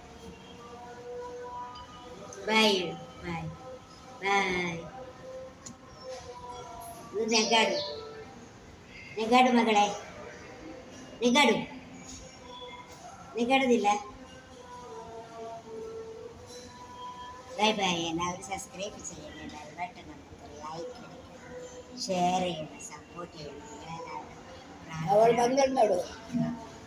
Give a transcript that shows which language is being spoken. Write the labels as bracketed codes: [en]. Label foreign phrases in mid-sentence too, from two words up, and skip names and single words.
[kn] ಬಾಯ್ ಬಾಯ್ ಬಾಯ್. ನೆಗಾಡು ನೆಗಾಡು ಮಗಳೇ, ನೆಗಾಡು. ನೆಗಾಡೋದಿಲ್ಲ. ಬಾಯ್ ಬಾಯ್. ಎಲ್ಲರೂ ಸಬ್ಸ್ಕ್ರೈಬ್ [ml] ചെയ്യണം, എല്ലാവരും ബട്ടൺ അമർത്തുക, [en] like share [ml] ചെയ്യണം, സപ്പോർട്ട് ചെയ്യണം. അവൾ പങ്കുണ്ടോ?